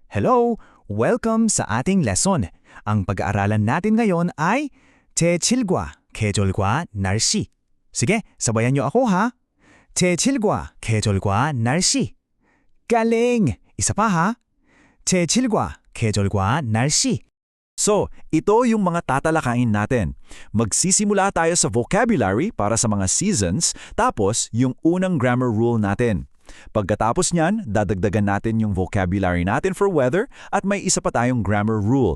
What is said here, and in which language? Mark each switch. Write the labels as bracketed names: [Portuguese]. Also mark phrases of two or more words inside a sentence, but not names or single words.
[English] Hello! [Filipino] Welcome sa ating lesson. Ang pag-aaralan natin ngayon ay [Korean] 제7과 계절과 날씨. [Filipino] Sige, sabayan niyo ako ha. [Korean] 제7과 계절과 날씨. [Filipino] Galing! Isa pa ha. [Korean] 제7과 계절과 날씨. [Filipino] So, ito yung mga tatalakayin natin. Magsisimula tayo sa vocabulary para sa mga seasons, tapos yung unang [English] grammar rule [Filipino] natin. Pagkatapos niyan, dadagdagan natin yung vocabulary natin [English] for weather [Filipino] at may isa pa tayong [English] grammar rule.